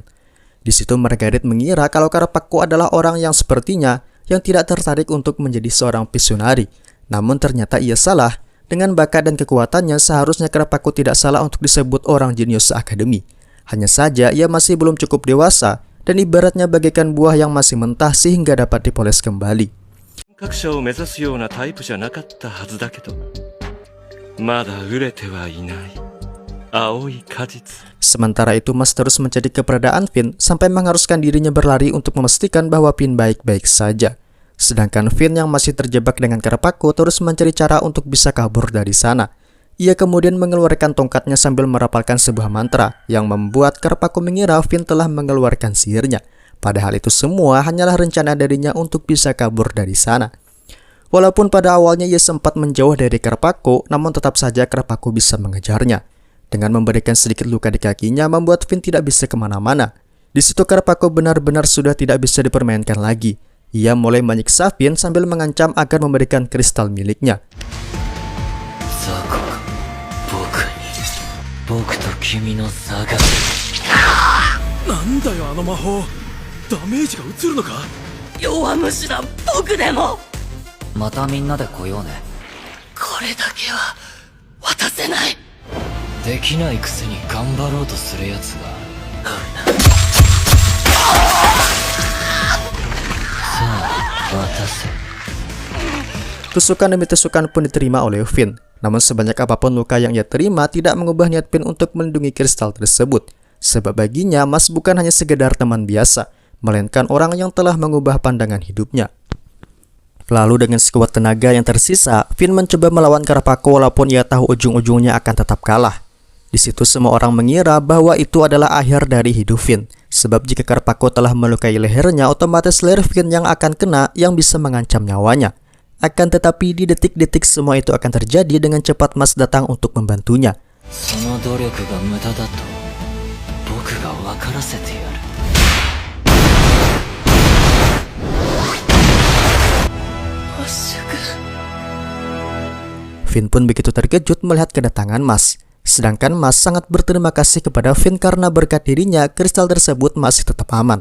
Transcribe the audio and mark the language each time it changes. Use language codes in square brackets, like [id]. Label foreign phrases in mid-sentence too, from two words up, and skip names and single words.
[id] Di situ Margaret mengira kalau Karpako adalah orang yang sepertinya yang tidak tertarik untuk menjadi seorang Pissionary. Namun ternyata ia salah. Dengan bakat dan kekuatannya seharusnya Karpako tidak salah untuk disebut orang jenius seakademi. Hanya saja ia masih belum cukup dewasa dan ibaratnya bagaikan buah yang masih mentah sehingga dapat dipoles kembali. [ja] 格者を目指すようなタイプじゃなかったはずだけど、まだ熟れてはいない青い果実。 [id] Sementara itu Mas terus mencari keberadaan Finn sampai mengharuskan dirinya berlari untuk memastikan bahwa Finn baik-baik saja. Sedangkan Finn yang masih terjebak dengan Karpako terus mencari cara untuk bisa kabur dari sana. Ia kemudian mengeluarkan tongkatnya sambil merapalkan sebuah mantra yang membuat Karpako mengira Finn telah mengeluarkan sihirnya. Padahal itu semua hanyalah rencana darinya untuk bisa kabur dari sana. Walaupun pada awalnya ia sempat menjauh dari Karpako, namun tetap saja Karpako bisa mengejarnya. Dengan memberikan sedikit luka di kakinya membuat Finn tidak bisa kemana-mana. Di situ Karpako benar-benar sudah tidak bisa dipermainkan lagi. Ia mulai menyiksa Finn sambil mengancam agar memberikan kristal miliknya. [ja] なんだよあの魔法、ダメージが移るのか。弱虫だ僕でもまたみんなで来ようね。これだけは渡せない。できないくせに頑張ろうとするやつが。さあ渡せ。 [id] Tusukan demi tusukan pun diterima oleh Finn. Namun sebanyak apapun luka yang ia terima tidak mengubah niat Finn untuk melindungi kristal tersebut. Sebab baginya Mas bukan hanya sekedar teman biasa, melainkan orang yang telah mengubah pandangan hidupnya. Lalu dengan sekuat tenaga yang tersisa, Finn mencoba melawan Karpako walaupun ia tahu ujung-ujungnya akan tetap kalah. Di situ semua orang mengira bahwa itu adalah akhir dari hidup Finn. Sebab jika Karpako telah melukai lehernya, otomatis leher Finn yang akan kena yang bisa mengancam nyawanya. Akan tetapi di detik-detik semua itu akan terjadi dengan cepat Mas datang untuk membantunya. [ja] その努力が無駄だと僕が分からせてやる。 [id] Finn pun begitu terkejut melihat kedatangan Mas. Sedangkan Mas sangat berterima kasih kepada Finn karena berkat dirinya kristal tersebut masih tetap aman.